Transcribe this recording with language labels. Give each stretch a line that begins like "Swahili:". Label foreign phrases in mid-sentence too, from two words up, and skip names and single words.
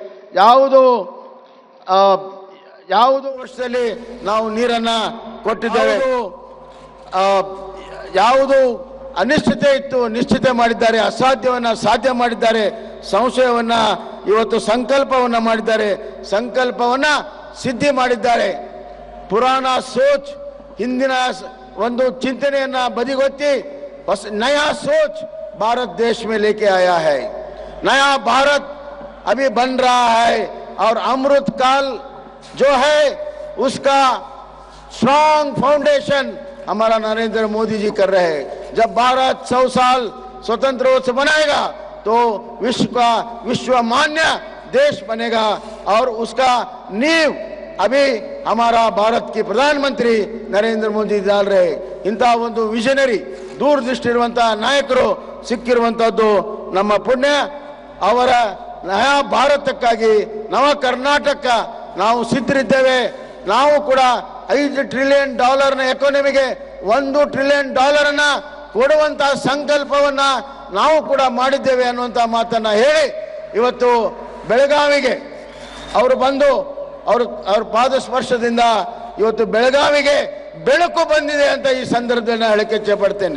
Kannada: ಯಾವುದು ವರ್ಷದಲ್ಲಿ ನಾವು ನೀರನ್ನು ಕೊಟ್ಟಿದ್ದೇವೆ, ಯಾವುದು ಅನಿಶ್ಚಿತೆ ಇತ್ತು ನಿಶ್ಚಿತ ಮಾಡಿದ್ದಾರೆ, ಅಸಾಧ್ಯವನ್ನು ಸಾಧ್ಯ ಮಾಡಿದ್ದಾರೆ, ಸಂಶಯವನ್ನು ಇವತ್ತು ಸಂಕಲ್ಪವನ್ನು ಮಾಡಿದ್ದಾರೆ, ಸಂಕಲ್ಪವನ್ನು ಸಿದ್ಧಿ ಮಾಡಿದ್ದಾರೆ.
Hindi: पुराना सोच,
Kannada: ಹಿಂದಿನ ಒಂದು ಚಿಂತನೆಯನ್ನು ಬದಿಗೊತ್ತಿ
Hindi: बस नया सोच भारत देश में लेके आया है. नया भारत अभी बन रहा है और अमृत काल जो है उसका
English: strong foundation
Hindi: हमारा नरेंद्र मोदी जी कर रहे हैं. जब भारत 100 साल स्वतंत्र रूप से बनाएगा तो विश्व का विश्वमान्य देश बनेगा और उसका नींव अभी हमारा भारत के प्रधानमंत्री नरेंद्र मोदी डाल रहे.
Kannada: इंಥ ಒಂದು ವಿಷನರಿ ದೂರದೃಷ್ಟಿ ಇರುವಂತಹ ನಾಯಕರು ಸಿಕ್ಕಿರುವಂತಹದ್ದು ನಮ್ಮ ಪುಣ್ಯ. ಅವರ ನಯಾ ಭಾರತಕ್ಕಾಗಿ ನವ ಕರ್ನಾಟಕ ನಾವು ಸಿದ್ಧರಿದ್ದೇವೆ. ನಾವು ಕೂಡ $5
English: trillion economyಗೆ
Kannada: $1 ಟ್ರಿಲಿಯನ್ ಕೊಡುವಂತಹ ಸಂಕಲ್ಪವನ್ನ ನಾವು ಕೂಡ ಮಾಡಿದ್ದೇವೆ ಅನ್ನುವಂಥ ಮಾತನ್ನ ಹೇಳಿ ಇವತ್ತು ಬೆಳಗಾವಿಗೆ ಅವರು ಬಂದು ಅವ್ರ ಪಾದ ಸ್ಪರ್ಶದಿಂದ ಇವತ್ತು ಬೆಳಗಾವಿಗೆ ಬೆಳಕು ಬಂದಿದೆ ಅಂತ ಈ ಸಂದರ್ಭದಲ್ಲಿ ಹೇಳಕ್ಕೆ ಇಚ್ಛೆ ಪಡ್ತೇನೆ.